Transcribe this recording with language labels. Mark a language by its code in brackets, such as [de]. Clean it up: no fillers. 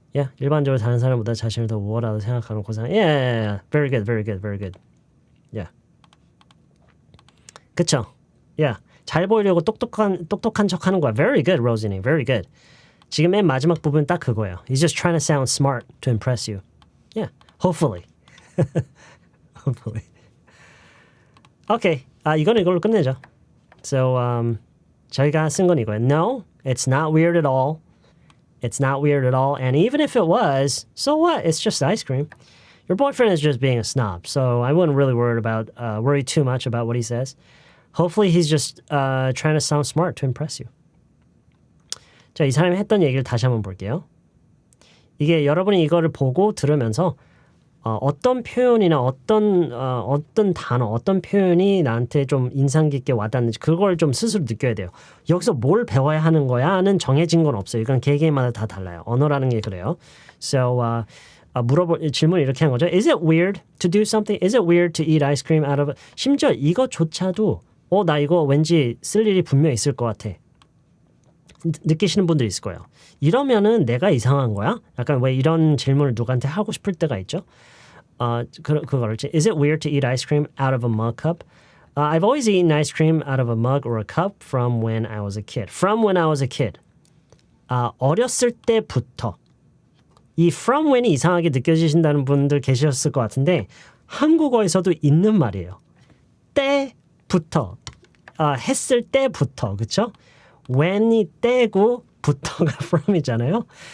[ko] Yeah, 일반적으로 다른 사람보다 자신을 더 우월하다고 생각하는 고상. [en] Yeah. Very good. Yeah. [ko] 그쵸? Yeah. 잘 보이려고 똑똑한 척하는 거야. [en] Very good, Rosie. Very good. [ko] 지금 맨 마지막 부분 딱 그거예요. [en] He's just trying to sound smart to impress you. Yeah. Hopefully. [ko] Okay. 이거는 이걸로 끝내죠. So, 저희가 쓴 건 이거예요. [en] No, it's not weird at all. It's not weird at all. And even if it was, so what? It's just ice cream. Your boyfriend is just being a snob. So I wouldn't really worry too much about what he says. Hopefully he's just trying to sound smart to impress you. [ko] 자, 이 사람이 했던 얘기를 다시 한번 볼게요. 이게 여러분이 이거를 보고 들으면서 어떤 표현이나 어떤 단어, 어떤 표현이 나한테 좀 인상 깊게 와닿는지 그걸 좀 스스로 느껴야 돼요. 여기서 뭘 배워야 하는 거야는 정해진 건 없어요. 이건 개개인마다 다 달라요. 언어라는 게 그래요. So 질문을 이렇게 한 거죠. [en] Is it weird to do something? Is it weird to eat ice cream out of? [ko] 심지어 이거조차도 나 이거 왠지 쓸 일이 분명히 있을 것 같아. 느끼시는 분들이 있을 거예요. 이러면은 내가 이상한 거야? 약간 왜 이런 질문을 누구한테 하고 싶을 때가 있죠? 그거를 [en] Is it weird to eat ice cream out of a mug cup? I've always eaten ice cream out of a mug or a cup from when I was a kid. From when I was a kid. [ko] 어렸을 때부터. 이 from when이 이상하게 느껴지신다는 분들 계셨을 것 같은데 한국어에서도 있는 말이에요. 때부터. 했을 때부터. 그렇죠? when이 때고 부터가 from이잖아요.